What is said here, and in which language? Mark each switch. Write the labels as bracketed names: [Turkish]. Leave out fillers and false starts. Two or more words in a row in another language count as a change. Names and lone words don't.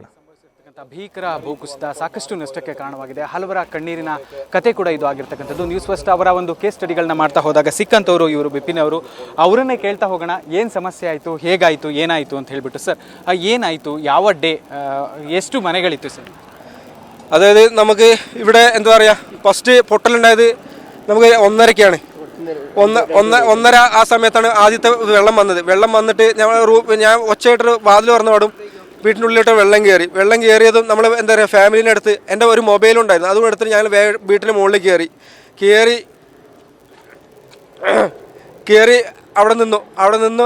[Kannada] ಭೀಕರ ಭೂಕುಸಿತ ಸಾಕಷ್ಟು ನಷ್ಟಕ್ಕೆ ಕಾರಣವಾಗಿದೆ. ಹಲವರ ಕಣ್ಣೀರಿನ ಕತೆ ಕೂಡ ಇದು ಆಗಿರ್ತಕ್ಕಂಥದ್ದು. ನ್ಯೂಸ್ ಫಸ್ಟ್ ಅವರ ಒಂದು [English] case studies [Kannada] ಮಾಡ್ತಾ ಹೋದಾಗ ಸಿಕ್ಕಂಥವ್ರು ಇವರು ಬಿಪಿನ್ ಅವರು, ಅವರನ್ನೇ ಕೇಳ್ತಾ ಹೋಗೋಣ ಏನು ಸಮಸ್ಯೆ ಆಯಿತು, ಹೇಗಾಯಿತು, ಏನಾಯಿತು ಅಂತ ಹೇಳ್ಬಿಟ್ಟು. ಸರ್, ಏನಾಯಿತು, ಯಾವ ಡೇ, ಎಷ್ಟು മനകളിತ್ತು സർ? [Malayalam] അതായത് നമുക്ക് ഇവിടെ എന്താ പറയുക, ഫസ്റ്റ് പൊട്ടലുണ്ടായത് നമുക്ക് 1:30-ക്കാണ്. 1:30 ആ സമയത്താണ് ആദ്യത്തെ വെള്ളം വന്നിട്ട് ഞാൻ ഒച്ചയായിട്ട് വാതിൽ തുറന്നു പാടും, വീട്ടിനുള്ളിലോട്ട് വെള്ളം കയറിയതും നമ്മൾ എന്താ പറയുക, ഫാമിലിൻ്റെ അടുത്ത് എൻ്റെ ഒരു മൊബൈലും ഉണ്ടായിരുന്നു, അതും എടുത്തിട്ട് ഞങ്ങൾ വീട്ടിൻ്റെ മുകളിൽ കയറി അവിടെ നിന്നു.